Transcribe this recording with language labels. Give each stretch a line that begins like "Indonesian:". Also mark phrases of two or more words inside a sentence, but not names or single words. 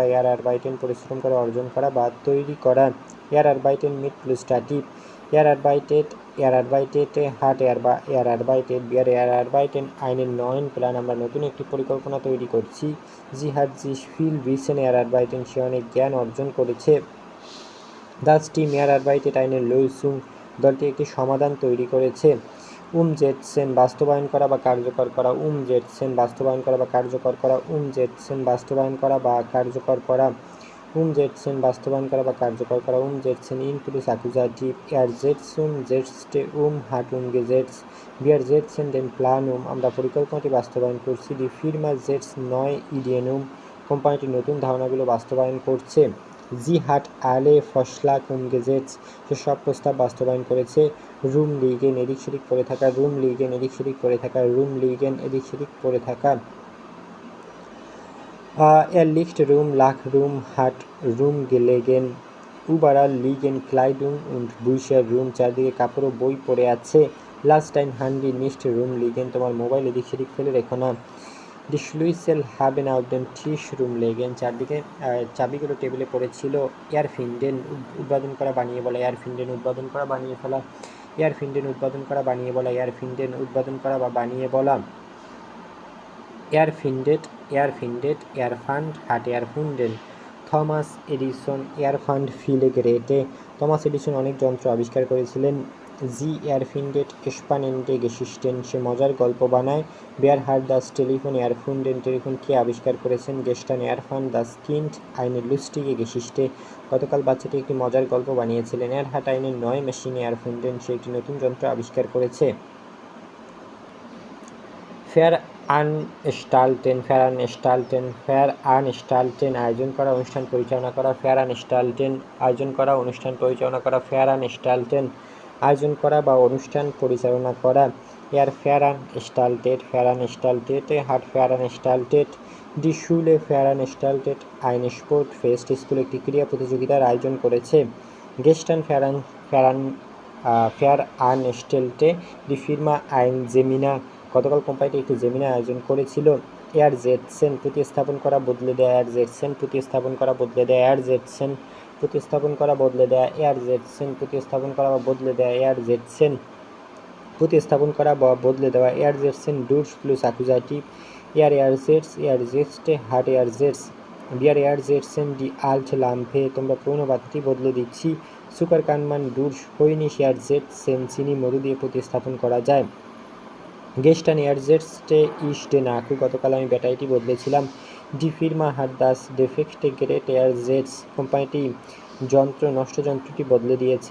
Bangla: erarbeiten, পরিশ্রম করে অর্জন করা বা তৈরি করা।
German: erarbeiten mit plus Dativ. erarbeitet, hat erarbeitet, wir erarbeiten einen neuen Plan,
Bangla: আমরা নতুন একটি পরিকল্পনা তৈরি করছি।
German: sie hat sich viel Wissen erarbeiten,
Bangla: সে অনেক জ্ঞান অর্জন করেছে।
German: das Team erarbeitet eine Lösung,
Bangla: দলটি একটি সমাধান তৈরি করেছে। umsetzen, বাস্তবায়ন করা বা কার্যকর করা। umsetzen, বাস্তবায়ন করা বা কার্যকর করা। umsetzen, বাস্তবায়ন করা বা কার্যকর করা। umsetzen, বাস্তবায়ন করা বা কার্যকর করা।
German: umsetzen in plus Akkusativ. Er setzte hat umgesetzt. Wir setzen den Plan
Bangla: আমরা পরিকল্পনাটি বাস্তবায়ন করছি।
German: die Firma setzt neue Ideen
Bangla: কোম্পানিটি নতুন ধারণাগুলো বাস্তবায়ন করছে।
German: sie hat alle Vorschlag umgesetzt,
Bangla: সে সব প্রস্তাব বাস্তবায়ন করেছে। rumliegen, এদিক সেদিক পড়ে থাকা। rumliegen, এদিক সেদিক পড়ে থাকা। rumliegen, এদিক সেদিক পড়ে থাকা।
German: er liegt lag hat gelegen. überall liegen Kleidung und Bücher
Bangla: চারদিকে কাপড় ও বই পড়ে আছে।
German: lass dein Handy nicht liegen,
Bangla: তোমার মোবাইল এদিক সেদিক ফেলে রেখো না।
German: die Schlüssel haben auf dem Tisch liegen,
Bangla: চারদিকে চাবিগুলো টেবিলে পড়েছিল। erfinden, উদ্ভাবন করা, বানিয়ে বলা। erfinden, উদ্ভাবন করা, বানিয়ে ফেলা। erfinden, উদ্ভাবন করা, বানিয়ে বলা। erfinden, উদ্ভাবন করা বা বানিয়ে বলা।
German: erfindet, erfand, hat erfunden. থমাস এডিসন erfand viele Geräte,
Bangla: থমাস এডিসন অনেক যন্ত্র আবিষ্কার করেছিলেন।
German: sie erfindet spannende Geschichten,
Bangla: সে মজার গল্প বানায়।
German: wer hat das Telefon erfunden,
Bangla: টেলিফোন কে আবিষ্কার করেছেন।
German: gestern erfand das Kind eine lustige Geschichte,
Bangla: গতকাল বাচ্চাটি একটি মজার গল্প বানিয়েছিলেন।
German: er hat eine neue Maschine erfunden,
Bangla: সে একটি নতুন যন্ত্র আবিষ্কার করেছে। veranstalten, আয়োজন করা, অনুষ্ঠান পরিচালনা করা। veranstalten, আয়োজন করা, অনুষ্ঠান পরিচালনা করা। veranstalten, আয়োজন করা বা অনুষ্ঠান পরিচালনা করা।
German: veranstaltet, hat veranstaltet. die Schule veranstaltet eine Sportfest,
Bangla: স্কুল একটি ক্রীড়া প্রতিযোগিতার আয়োজন করেছে।
German: gestern veranstaltete die Firma ein Seminar,
Bangla: গতকাল কোম্পানিটি একটি সেমিনার আয়োজন করেছিল। ersetzen, প্রতিস্থাপন করা, বদলে দেয়া। ersetzen, প্রতিস্থাপন করা, বদলে দেয়া। ersetzen, প্রতিস্থাপন করা, বদলে দেয়া। ersetzen, প্রতিস্থাপন করা বা বদলে দেয়া। ersetzen, প্রতিস্থাপন করা বা বদলে দেওয়া।
German: ersetzen durch plus Akkusativ. ersetzt, hat ersetzt. wir ersetzen die alte Lampe,
Bangla: তোমরা পুরনো বাতিটি বদলে দিচ্ছি।
German: Zucker kann man durch Honig ersetzen
Bangla: চিনি মধু দিয়ে প্রতিস্থাপন করা যায়।
German: Gestern ersetzte ich den Akku
Bangla: গতকাল আমি ব্যাটারিটি বদলেছিলাম।
German: Die Firma hat das defekte Gerät ersetzt
Bangla: কোম্পানিটি নষ্ট যন্ত্রটি বদলে দিয়েছে।